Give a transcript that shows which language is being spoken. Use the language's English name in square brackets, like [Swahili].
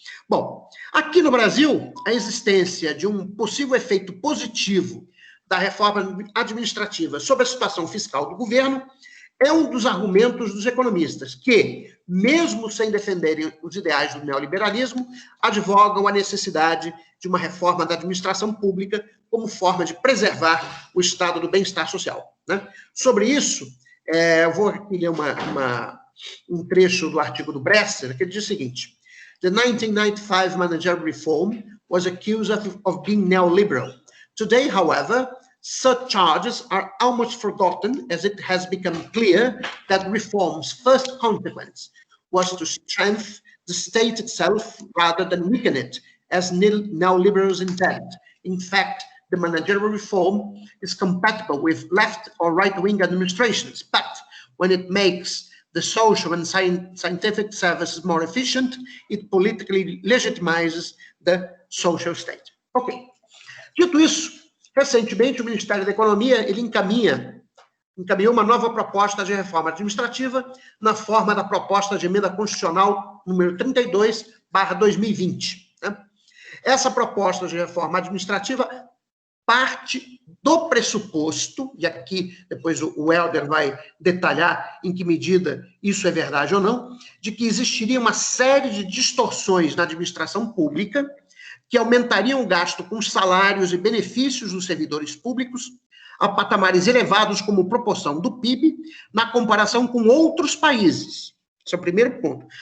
[Portuguese] Bom, aqui no Brasil, a existência de um possível efeito positivo da reforma administrativa sobre a situação fiscal do governo é um dos argumentos dos economistas que, mesmo sem defenderem os ideais do neoliberalismo, advogam a necessidade de uma reforma da administração pública como forma de preservar o estado do bem-estar social, né? Sobre isso, eu vou aqui ler um trecho do artigo do Bresser, que ele diz o seguinte: [English] The 1995 managerial reform was accused of being neoliberal. Today, however, such charges are almost forgotten, as it has become clear that reform's first consequence was to strengthen the state itself rather than weaken it, as neoliberals intend. In fact, the managerial reform is compatible with left or right-wing administrations, but when it makes the social and scientific services more efficient, it politically legitimizes the social state. [Portuguese] Ok. Dito isso, recentemente o Ministério da Economia ele encaminha encaminhou uma nova proposta de reforma administrativa na forma da proposta de emenda constitucional número 32/2020. Né? Essa proposta de reforma administrativa parte do pressuposto, e aqui depois o Helder vai detalhar em que medida isso é verdade ou não, de que existiria uma série de distorções na administração pública que aumentariam o gasto com salários e benefícios dos servidores públicos a patamares elevados como proporção do PIB na comparação com outros países. Esse é o primeiro ponto.